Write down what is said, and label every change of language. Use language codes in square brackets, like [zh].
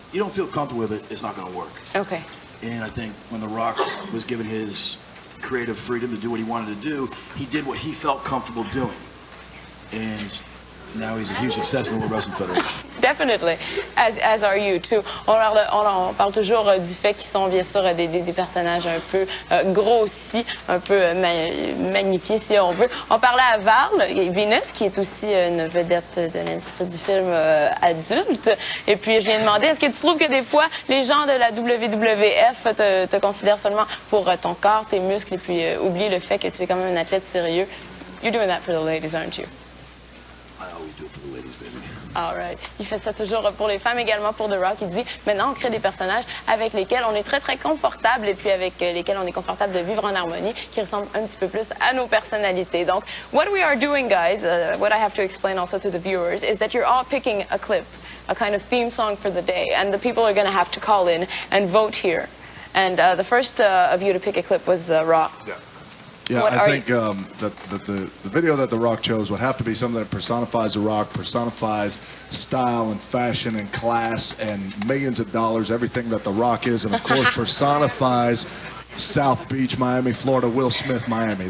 [en] You don't feel comfortable with it, it's not going to work. Okay. And I think when The Rock was given his creative freedom to do what he wanted to do, he did what he felt comfortable doing. And now he's a huge success in the World Wrestling Federation. Definitely, as are you too. [fr] On parle toujours du fait qu'ils sont bien sûr des personnages un peu grossis, un peu magnifiés si on veut. On parlait à Val, Venus, qui est aussi une vedette de l'industrie du film adulte. Et puis je viens de demander, est-ce que tu trouves que des fois les gens de la WWF te considèrent seulement pour ton corps, tes muscles, et puis oublient le fait que tu es quand même un athlète sérieux? [en] You're doing that for the ladies, aren't you? I always do it for the ladies, baby. All right. [fr] Il fait ça toujours pour les femmes, également pour The Rock. Il dit, maintenant, on crée des personnages avec lesquels on est très, très confortable et puis avec lesquels on est confortable de vivre en harmonie, qui ressemblent un petit peu plus à nos personnalités. [en] Donc, what we are doing, guys, what I have to explain also to the viewers, is that you're all picking a clip, a kind of theme song for the day, and the people are going to have to call in and vote here. And the first of you to pick a clip was Rock. Yeah. Yeah, I think that the video that The Rock chose would have to be something that personifies The Rock, personifies style and fashion and class and millions of dollars, everything that The Rock is, and of course personifies South Beach, Miami, Florida, Will Smith, Miami.